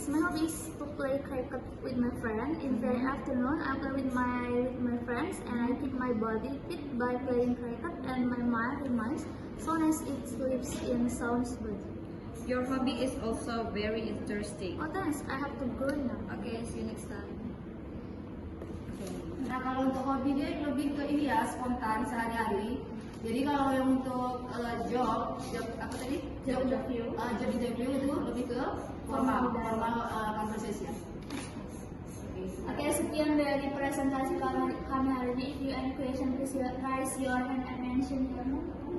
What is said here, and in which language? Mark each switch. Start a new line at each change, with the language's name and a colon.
English: My hobby is to play cricket with my friend. In the afternoon, I play with my friends, and I keep my body fit by playing cricket, and my mind remains so nice it sleeps in sound sleep. Your hobby is also very interesting. Oh thanks, I have to go now. Okay, see you next time.
Indonesian: Nah kalau untuk hobi dia lebih ke ini ya, spontan sehari-hari. Jadi kalau yang untuk job apa tadi? Job interview itu lebih ke formal conversation. Oke, sekian dari presentasi kami hari ini.
English: If you any question, please raise your hand and mention your name.